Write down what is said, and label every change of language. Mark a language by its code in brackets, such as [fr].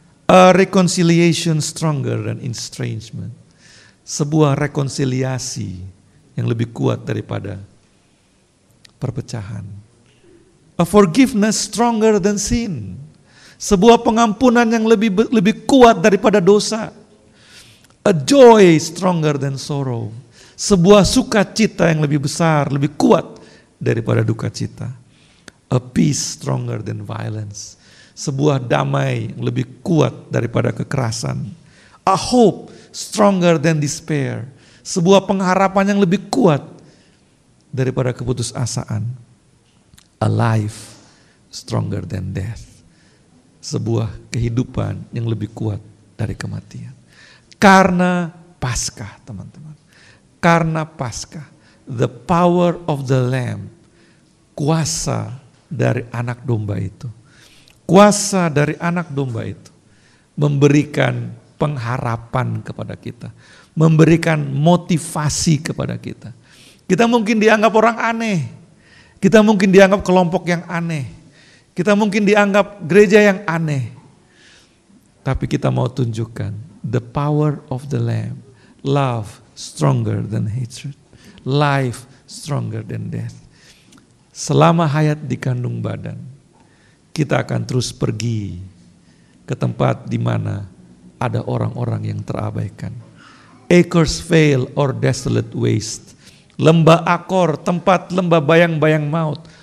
[en] A reconciliation stronger than estrangement. [id] Sebuah rekonsiliasi yang lebih kuat daripada perpecahan. [en] A forgiveness stronger than sin. [id] Sebuah pengampunan yang lebih kuat daripada dosa. [en] A joy stronger than sorrow. [id] Sebuah sukacita yang lebih besar, lebih kuat daripada duka cita. [en] A peace stronger than violence. [id] Sebuah damai yang lebih kuat daripada kekerasan. [en] A hope stronger than despair. [id] Sebuah pengharapan yang lebih kuat daripada keputusasaan. [en] A life stronger than death. [id] Sebuah kehidupan yang lebih kuat dari kematian. Karena Paskah, teman-teman. Karena Paskah, [en] the power of the Lamb, [id] kuasa dari anak domba itu. Kuasa dari anak domba itu memberikan pengharapan kepada kita. Memberikan motivasi kepada kita. Kita mungkin dianggap orang aneh. Kita mungkin dianggap kelompok yang aneh. Kita mungkin dianggap gereja yang aneh. Tapi kita mau tunjukkan [en] the power of the Lamb. Love stronger than hatred. Life stronger than death. [id] Selama hayat di kandung badan, kita akan terus pergi ke tempat di mana ada orang-orang yang terabaikan. [en] Acres fail or desolate waste. [id] Lembah Akor, tempat lembah bayang-bayang maut.